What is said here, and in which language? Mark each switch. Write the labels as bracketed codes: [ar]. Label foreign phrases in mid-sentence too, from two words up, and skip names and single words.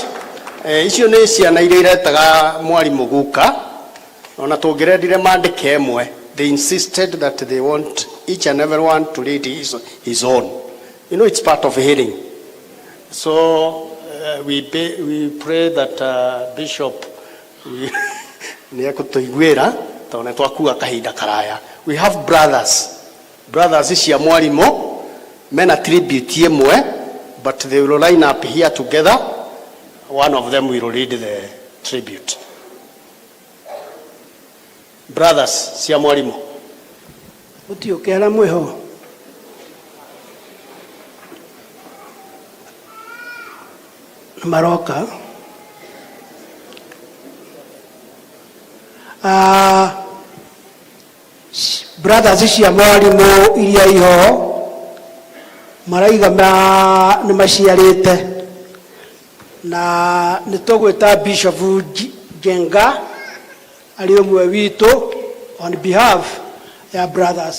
[ki] Icio nĩ ciana iria iretaga mwarimu Guka. Ona tũngĩrendire mandĩke ĩmwe. [en] They insisted that they want each and every one to read his own. You know, it's part of healing. So we pray that [ki] Bishop nĩ ekũtũiguĩra tondũ nĩ twakua kahinda karaya. [en] We have brothers [ki] cia mwarimu mena tribute ĩmwe, [en] but they will line up here together. One of them will read the tribute. [ki] Brothers cia mwarimu. Utiokera mweho. Maroka. Brothers cia mwarimu iria iho maraiga nĩ maciarĩte, na nĩ tũgwĩta Bishop Jenga arĩ ũmwe witũ [en] on behalf [ki] ya brothers.